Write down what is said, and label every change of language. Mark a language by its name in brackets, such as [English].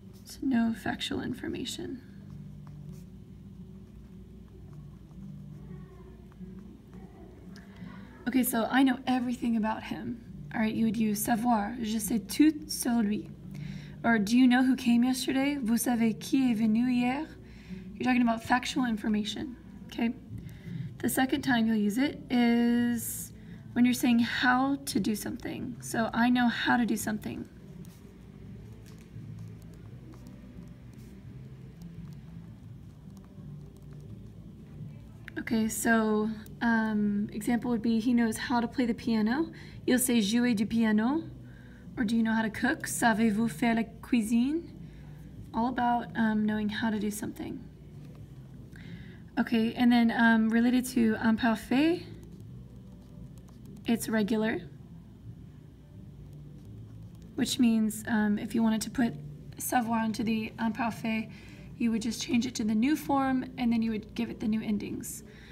[English] To know factual information. Okay, so I know everything about him. All right, you would use savoir. [French] Je sais tout sur lui. [English] Or do you know who came yesterday? [French] Vous savez qui est venu hier? [English] You're talking about factual information, okay? The second time you'll use it is when you're saying how to do something. So I know how to do something. Okay, so example would be he knows how to play the piano. You'll say [French] jouer du piano. [English] Or do you know how to cook? [French] Savez-vous faire la cuisine? [English] All about knowing how to do something. Okay, and then related to imparfait, it's regular, which means if you wanted to put savoir into the imparfait, you would just change it to the new form and then you would give it the new endings.